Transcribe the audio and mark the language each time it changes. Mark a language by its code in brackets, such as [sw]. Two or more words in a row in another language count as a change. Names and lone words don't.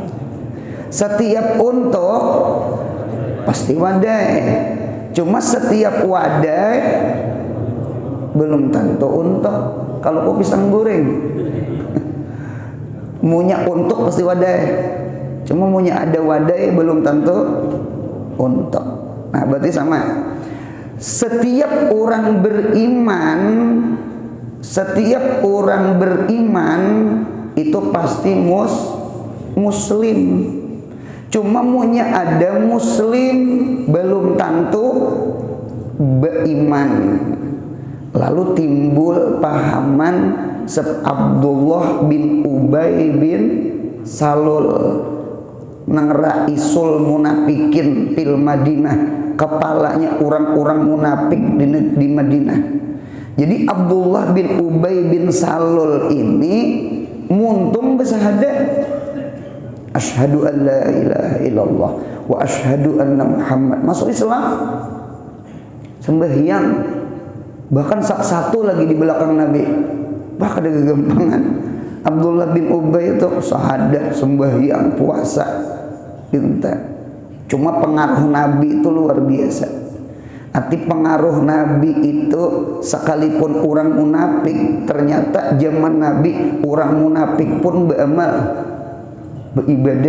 [bjn] Setiap untuk pasti wadai. Cuma setiap wadai belum tentu untuk. Kalau kopi pisang goreng munya untuk pasti wadai. Cuma munya ada wadai belum tentu untuk. Nah berarti sama. Setiap orang beriman itu pasti muslim. Cuma munya ada muslim belum tentu beriman. Lalu timbul pahaman Abdullah bin Ubay bin Salul nang [ar] رئيس المنافقين في المدينة, [bjn] kepalanya orang-orang munafik di Madinah. Jadi Abdullah bin Ubay bin Salul ini muntung bersahadat, [ar] أشهد أن لا إله إلا الله وأشهد أن محمد, [bjn] masuk Islam, sembahyang, bahkan satu lagi di belakang Nabi. Bahkan ada kegampangan Abdullah bin Ubay itu sahadat, sembahyang, puasa, pinta. Cuma pengaruh Nabi itu luar biasa. Arti pengaruh Nabi itu sekalipun orang munafik, ternyata zaman Nabi orang munafik pun beramal, beribadah.